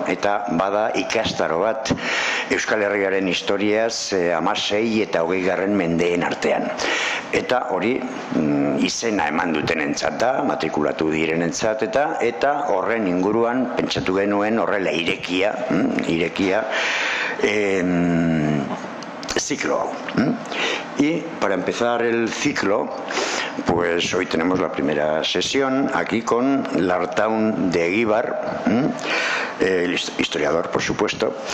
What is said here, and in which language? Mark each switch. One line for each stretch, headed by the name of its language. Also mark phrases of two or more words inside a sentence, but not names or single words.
Basque: Eta bada ikastaro bat Euskal Herriaren historiaz 16 eta 20. mendeen artean. Eta hori izena eman dutenentzat da, matrikulatu direnentzat eta horren inguruan pentsatu genuen horrela irekia ciclo.
Spanish: Y para empezar el ciclo, pues hoy tenemos la primera sesión aquí con Lartaun de Eguíbar, el historiador, por supuesto.